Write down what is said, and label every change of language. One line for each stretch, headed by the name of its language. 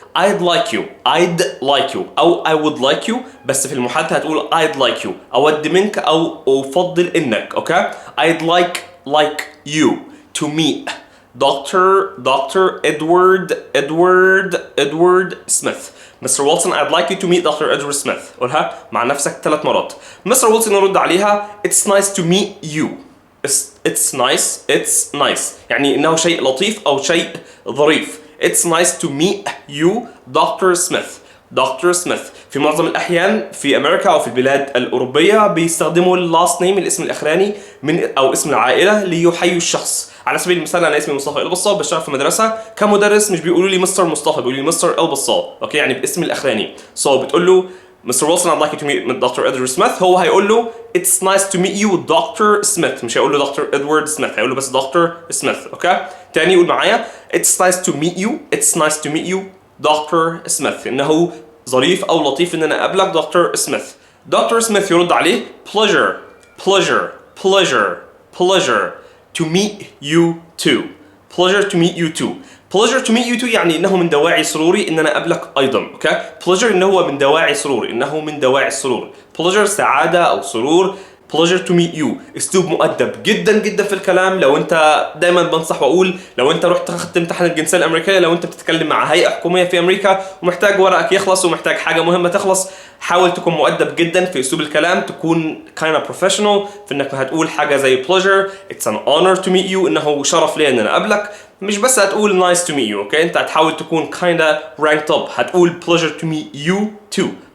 English: I'd like you
Arabic: أو
English: I would like you،
Arabic: بس في المحادثة هتقول I'd like you، أود منك أو أفضل إنك، اوكي؟
English: I'd like you to meet Dr. Edward Smith.
Arabic: مستر ويلسون
English: I'd like you to meet Dr.
Arabic: Edward Smith. قولها مع نفسك 3 مرات. مستر ويلسون يرد عليها
English: It's nice to meet you. It's nice
Arabic: يعني إنه شيء لطيف أو شيء ظريف.
English: It's nice to meet you Dr. Smith.
Arabic: في معظم الأحيان في أمريكا أو في البلاد الأوروبية بيستخدموا last name الاسم الأخراني من أو اسم العائلة ليحيوا الشخص. على سبيل المثال أنا اسمي مصطفى البصال، بشتغل في مدرسة كمدرس، مش بيقولوا لي مستر مصطفى، بيقولوا لي مستر البصال، أوكي؟ يعني باسم الأخراني. بتقول له مستر ويلسون
English: I'd like you to meet Dr. Edward Smith،
Arabic: هو هيقول له
English: It's nice to meet you Dr.
Arabic: Smith، مش هيقول له Dr. Edward Smith، هيقول له بس Dr.
English: Smith،
Arabic: أوكي؟ تاني قول معايا
English: It's nice to meet you Dr.
Arabic: Smith، إنه ظريف أو لطيف إن أنا أقابلك دكتور سميث. دكتور سميث يرد عليه
English: pleasure to meet you too. pleasure to meet you too
Arabic: يعني إنه من دواعي سروري إن أنا أقابلك أيضا، أوكي؟ pleasure إنه هو من دواعي السرور، pleasure سعادة أو سرور.
English: pleasure to meet you
Arabic: اسلوب مؤدب جدا جدا في الكلام. لو انت دايما بنصح واقول لو انت رحت اخذت امتحان الجنسيه الامريكيه، لو انت بتتكلم مع هيئه حكوميه في امريكا ومحتاج ورقك يخلص ومحتاج حاجه مهمه تخلص، حاول تكون مؤدب جدا في اسلوب الكلام، تكون
English: kind of professional
Arabic: في انك هتقول حاجه زي
English: pleasure it's an honor to meet you،
Arabic: انه شرف لي ان انا اقابلك. مش بس هتقول
English: nice to meet you،
Arabic: اوكي؟ انت هتحاول تكون
English: kinda ranked up،
Arabic: هتقول
English: pleasure to meet you too.